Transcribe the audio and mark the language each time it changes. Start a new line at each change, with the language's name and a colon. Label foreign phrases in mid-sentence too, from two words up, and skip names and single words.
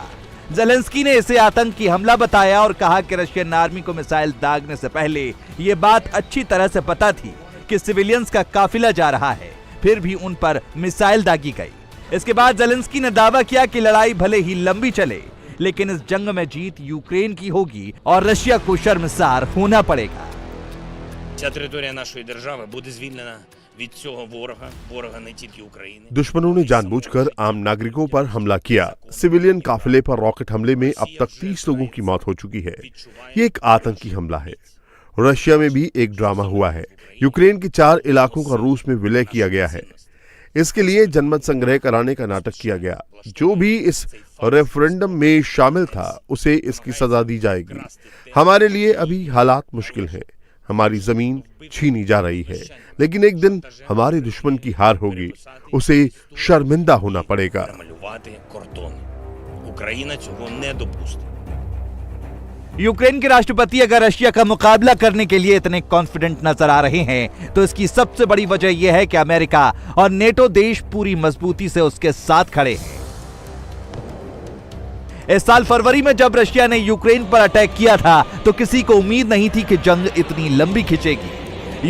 Hindi: ज़ेलेंस्की ने इसे आतंकी हमला बताया और कहा कि
English: Russian army
Hindi: को मिसाइल दागने से पहले यह बात अच्छी तरह से पता थी कि सिविलियंस का काफिला जा रहा है, फिर भी उन पर मिसाइल दागी गई। इसके बाद ज़ेलेंस्की ने दावा किया कि लड़ाई भले ही लंबी चले, लेकिन इस जंग में जीत यूक्रेन की होगी और रशिया को शर्मसार होना पड़ेगा।
Ukrainian: Ця територія нашої держави буде звільнена від цього ворога не тільки України.
Hindi: दुश्मनों ने जानबूझकर आम नागरिकों पर हमला किया। सिविलियन काफिले पर रॉकेट हमले में अब तक 30 लोगों की मौत हो चुकी है। ये एक आतंकी हमला है। रशिया में भी एक ड्रामा हुआ है। यूक्रेन के 4 इलाकों का रूस में विलय किया गया है। इसके लिए जनमत संग्रह कराने का नाटक किया गया। जो भी इस रेफरेंडम में शामिल था उसे इसकी सजा दी जाएगी। हमारे लिए अभी हालात मुश्किल हैं। हमारी जमीन छीनी जा रही है, लेकिन एक दिन हमारे दुश्मन की हार होगी। उसे शर्मिंदा होना पड़ेगा।
Ukrainian: Малювати кордони. Україна цього не допустить.
Hindi: यूक्रेन के राष्ट्रपति अगर रशिया का मुकाबला करने के लिए इतने कॉन्फिडेंट नजर आ रहे हैं तो इसकी सबसे बड़ी वजह यह है कि अमेरिका और नेटो देश पूरी मजबूती से उसके साथ खड़े हैं। इस साल फरवरी में जब रशिया ने यूक्रेन पर अटैक किया था तो किसी को उम्मीद नहीं थी कि जंग इतनी लंबी खिंचेगी।